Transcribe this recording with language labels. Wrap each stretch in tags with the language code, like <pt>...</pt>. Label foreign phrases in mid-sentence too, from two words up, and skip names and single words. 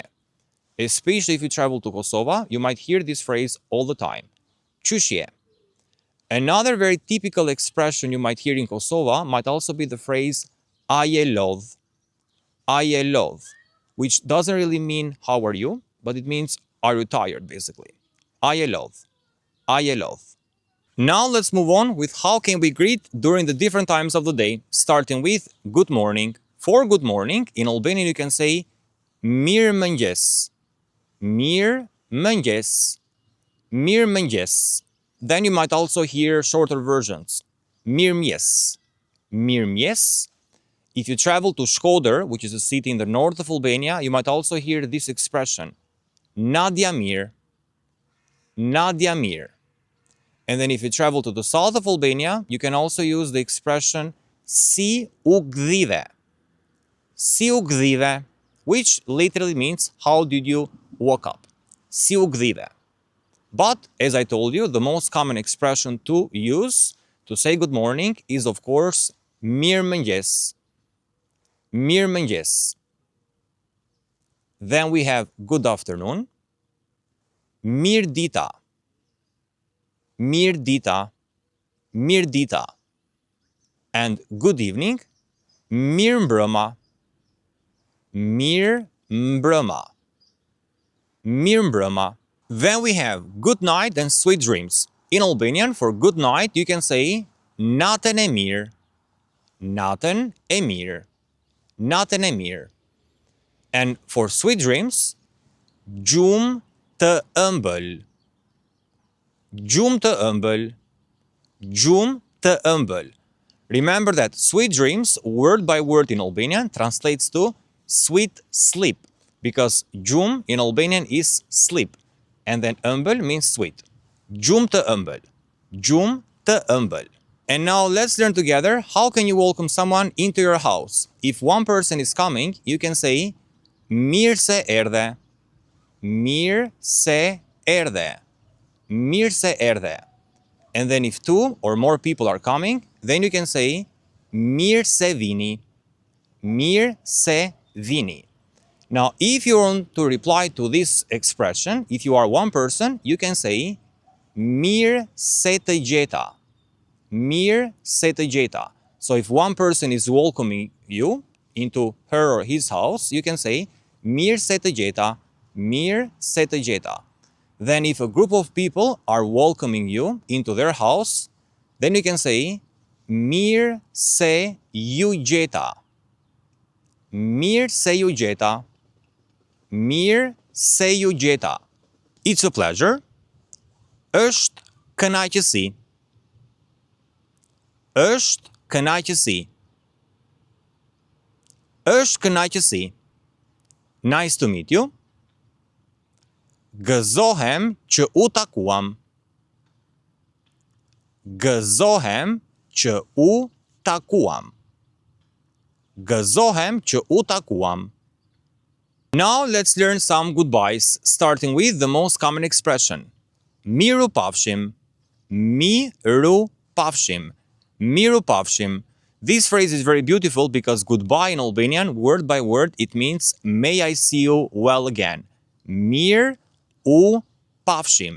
<en>Especially if you travel to Kosova, you might hear this phrase all the time, qyshje. Another very typical expression you might hear in Kosova might also be the phrase</en> <sq>a je lodh,</sq> <en>which doesn't really mean how are you, but it means are you tired, basically.</en> <sq>A je lodh, a je lodh.</sq> <en>Now let's move on with how can we greet during the different times of the day, starting with good morning. For good morning, in Albanian you can say</en> <sq>mirëmëngjes, mirëmëngjes, mirëmëngjes.</sq> <en>Then you might also hear shorter versions,</en> <sq>mirëmjes, mirëmjes.</sq> <en>If you travel to Shkodër, which is a city in the north of Albania, you might also hear this expression,</en> <sq>nadja mirë, nadja mirë.</sq> <en>And then if you travel to the south of Albania, you can also use the expression</en> <sq>si u gdhive, si u gdhive,</sq> <en>which literally means how did you wake up,</en> <sq>si u gdhive.</sq> <en>But as I told you, the most common expression to use to say good morning is of course</en> <sq>mirëmëngjes, mirëmëngjes.</sq> <en>Then we have good afternoon,</en> <sq>mirdita, mirdita, mirdita.</sq> <en>And good evening,</en> <sq>mirëmbrëma, mirëmbrëma, mirëmbrëma.</sq> <en>Then we have good night and sweet dreams. In Albanian, for good night, you can say</en> <sq>natën e mirë, Natën e mirë. Natën e mirë.</sq> <en>And for sweet dreams,</en> <sq>gjumë të ëmbël. Gjumë të ëmbël. Gjumë të ëmbël.</sq> <en>Remember that sweet dreams, word by word in Albanian, translates to sweet sleep. Because gjumë in Albanian is sleep. And then ëmbël means sweet.</en> <sq>Gjumë të ëmbël. Gjumë të ëmbël.</sq> <en>And now let's learn together how can you welcome someone into your house. If one person is coming, you can say</en> <sq>mirë se erdhe. Mirë se erdhe. Mirë se erdhe.</sq> <en>And then if two or more people are coming, then you can say</en> <sq>mirë se vini. Mirë se vini.</sq> <en>Now, if you want to reply to this expression, if you are one person, you can say</en> <sq>mirë se të gjeta. Mirë se të gjeta.</sq> <en>So if one person is welcoming you into her or his house, you can say</en> <sq>mirë se të gjeta. Mirë se të gjeta.</sq> <en>Then if a group of people are welcoming you into their house, then you can say</en> <sq>mirë se ju gjeta. Mirë se ju gjeta. Mirë se ju gjeta.</sq> <en>It's a pleasure.</en> <sq>Është kënaqësi. Është kënaqësi. Është kënaqësi.</sq> <en>Nice to meet you.</en> <sq>Gëzohem që u takuam. Gëzohem që u takuam. Gëzohem që u takuam.</sq> <en>Now let's learn some goodbyes, starting with the most common expression.</en> <sq>Miru pafshim. Miru pafshim. Miru pafshim.</sq> <en>This phrase is very beautiful because goodbye in Albanian, word by word, it means may I see you well again.</en> <sq>Mir u pafshim.</sq>